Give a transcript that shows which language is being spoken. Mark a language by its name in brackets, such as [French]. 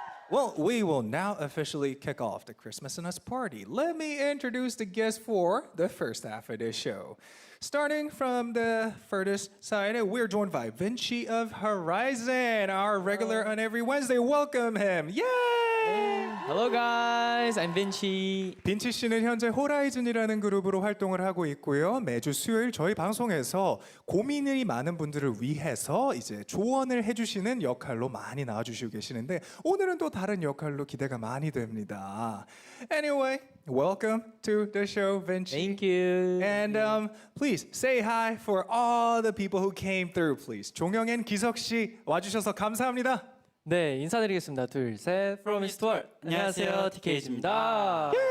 [English] Well, we will now officially kick off the Christmas and Us party. Let me introduce the guests for the first half of this show. Starting from the furthest side, we're joined by Vinci of HORI7ON, our regular on every Wednesday. Welcome him. Yay! Hello guys, I'm Vinci. [Korean] 빈치 씨는 현재 호라이즌이라는 그룹으로 활동을 하고 있고요. 매주 수요일 저희 방송에서 고민이 많은 분들을 위해서 이제 조언을 해주시는 역할로 많이 나와주시고 계시는데 오늘은 또 다른 역할로 기대가 많이 됩니다. [English] Anyway, welcome to the show, Vinci. Thank you. And please say hi for all the people who came through, please. [Korean] 종영앤 기석 씨 와주셔서 감사합니다. 네, 인사드리겠습니다. 둘, 셋. [English] From East to West. [Korean] 안녕하세요, TKG입니다.